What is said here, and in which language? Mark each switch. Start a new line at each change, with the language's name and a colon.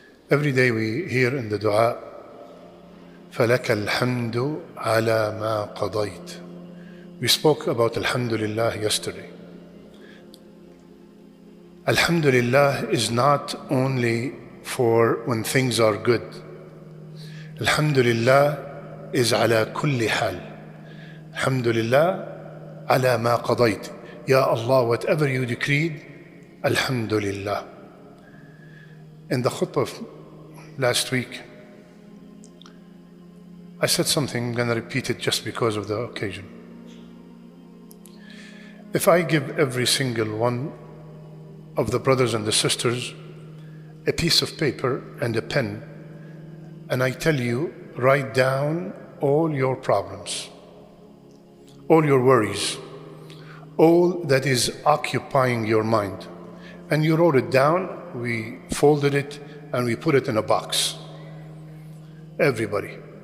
English: Every day we hear in the dua,
Arabic: فَلَكَ الْحَمْدُ عَلَى مَا قَضَيْتَ.
English: We spoke about Alhamdulillah yesterday. Alhamdulillah is not only for when things are good.
Arabic: Alhamdulillah is على كل حال. Alhamdulillah على ما قضيت.
English: Ya Allah, whatever you decreed, Alhamdulillah. In the khutbah of last week, I said something, I'm going to repeat it just because of the occasion. If I give every single one of the brothers and the sisters a piece of paper and a pen, and I tell you, write down all your problems, all your worries, all that is occupying your mind, and you wrote it down, we folded it, and we put it in a box. Everybody.